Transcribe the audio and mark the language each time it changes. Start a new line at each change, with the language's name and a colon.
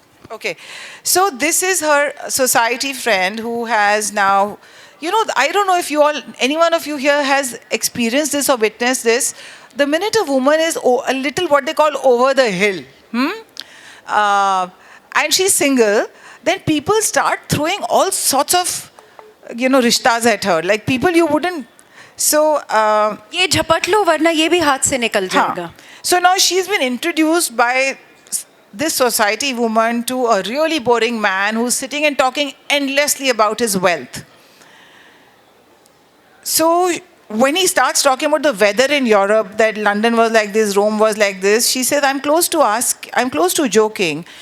English: Okay, so this is her society friend who has now, I don't know if any one of you here has experienced this or witnessed this. The minute a woman is a little what they call over the hill, and she's single, then people start throwing all sorts of, rishtas at her. Like people you wouldn't. So,
Hindi: ये झपट लो वरना ये भी हाथ से निकल जाएगा.
English: so now she's been introduced by this society woman to a really boring man who's sitting and talking endlessly about his wealth. So when he starts talking about the weather in Europe, that London was like this, Rome was like this, she says, I'm close to joking.